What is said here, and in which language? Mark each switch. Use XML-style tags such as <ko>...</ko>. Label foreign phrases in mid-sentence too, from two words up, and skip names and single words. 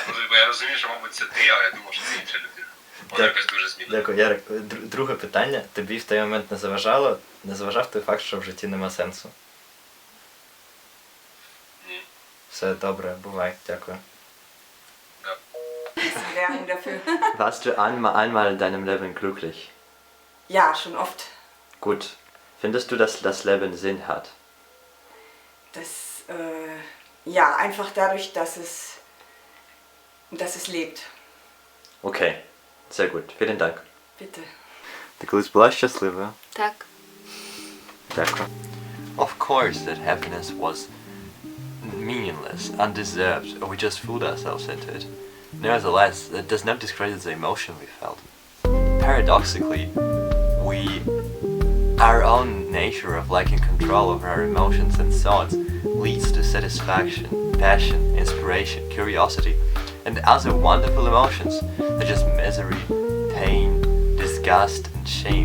<uk>Ну, бо я розумію, що, мабуть, це ти, але я думав, що це інша людина. Вона якось дуже змінила. Дякую, Ярик. Друге питання. Тобі в той момент не заважав той факт, що в житті нема сенсу? Ні. Все добре, бувай. Dякую. Да.</uk> <de>Werbung dafür. Warst du einmal in deinem Leben glücklich? Ja, schon oft. Gut. Findest du, dass das Leben Sinn hat? Das, ja, einfach dadurch, dass es lebt. Окей. Sehr gut. Vielen Dank. Bitte.</de> <uk>Ти колись була щаслива? Так. Dякую.</uk> <en>Of course that happiness was meaningless, undeserved, or we just fooled ourselves into it. Nevertheless, that does not discredit the emotion we felt. Paradoxically, our own nature of lacking control over our emotions and thoughts leads to satisfaction, passion, inspiration, curiosity, and other wonderful emotions such as misery, pain, disgust, and shame.</en>